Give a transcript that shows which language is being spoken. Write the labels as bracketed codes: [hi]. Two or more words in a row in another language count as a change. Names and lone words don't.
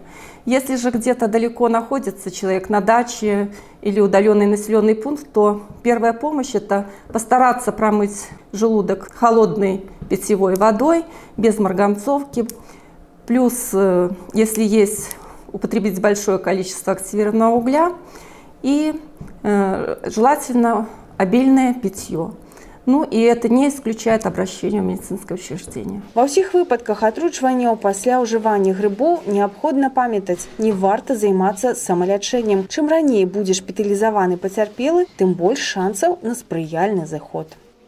[ru] Если же где-то далеко находится человек на даче или удаленный населенный пункт, то первая помощь – это постараться промыть желудок холодной питьевой водой, без марганцовки. Плюс, если есть, употребить большое количество активированного угля и желательно обильное питье. Ну і это не исключает обращение в медицинское учреждение. [be] Ва ўсіх выпадках атручванняў пасля ўжывання грыбоў неабходна памятаць, не варта займацца самалячэннем. Чым раней будзе шпіталізаваны пацярпелы, тым больш шансаў на спрыяльны зыход.